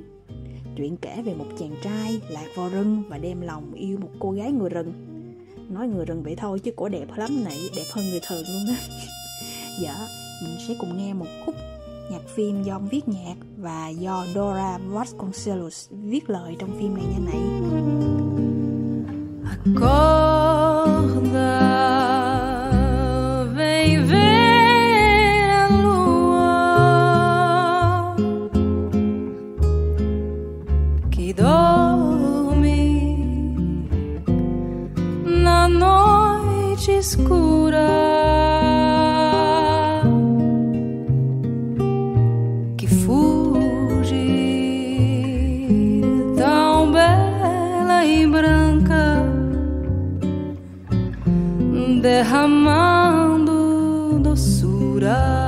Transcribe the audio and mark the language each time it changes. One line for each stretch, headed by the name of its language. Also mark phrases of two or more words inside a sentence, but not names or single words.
Vietnamese: Chuyện kể về một chàng trai lạc vào rừng và đem lòng yêu một cô gái người rừng. Nói người rừng vậy thôi chứ cổ đẹp lắm Nị, đẹp hơn người thường luôn á. Giờ mình sẽ cùng nghe một khúc nhạc phim do ông viết nhạc và do Dora Vasconcelos viết lời trong phim này nha Nị.
Portuguese: Acorda, vem ver a lua que dorme na noite escura, que fuge tão bela e branca, derramando doçura.